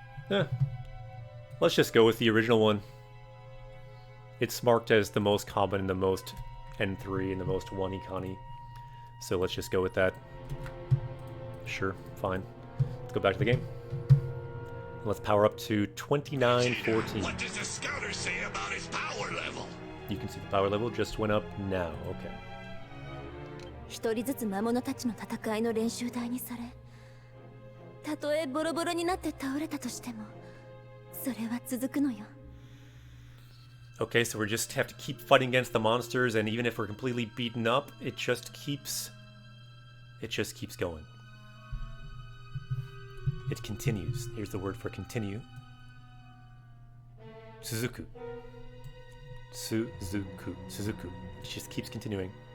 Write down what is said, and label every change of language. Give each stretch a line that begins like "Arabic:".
English: Yeah. Let's just go with the original one. It's marked as the most common and the most N3 and the most 1 Ikani. So let's just go with that. Sure, fine. Let's go back to the game. Let's power up to 2914. What does the scouter say about his power level? You can see the power level just went up now. Okay.
Japanese: 一人ずつ魔物たちの戦いの練習台にされ、たとえボロボロになって倒れたとしても、それは続くのよ。
English: Okay, so we just have to keep fighting against the monsters, and even if we're completely beaten up, it just keeps going. It continues. Here's the word for continue. Suzuku. Suzuku. Suzuku. It just keeps continuing.